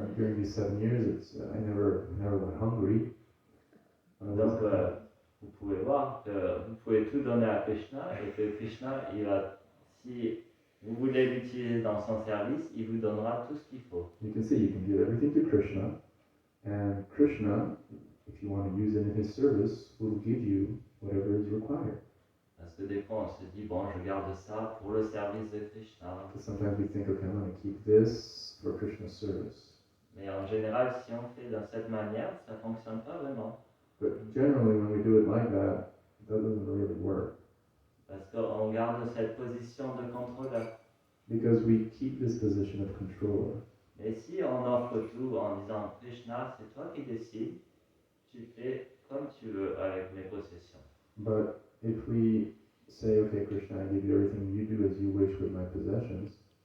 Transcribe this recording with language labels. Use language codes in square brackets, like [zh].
[en] During these 7 years, I never went hungry. [fr] Donc vous pouvez voir que vous pouvez tout donner à Krishna et que Krishna, si vous voulez l'utiliser dans son service, il vous donnera tout ce qu'il faut. [en] You can see, you can give everything to Krishna, and Krishna, if you want to use it in his service, will give you whatever is required. [fr] Parce que des fois on se dit, bon, je garde ça pour le service de Krishna. [en] So sometimes we think, okay, I'm going to keep this for Krishna's service. [fr] Mais en général, si on fait de cette manière, ça ne fonctionne pas vraiment. [en] But generally, when we do it like that, that doesn't really work. [fr] Parce qu'on garde cette position de contrôleur. [en] Because we keep this position of controller. [fr] Mais si on offre tout en disant, Krishna, c'est toi qui décides, tu fais comme tu veux avec mes possessions. [en] But if we say, okay, Krishna, I give you everything, you do as you wish with my possessions,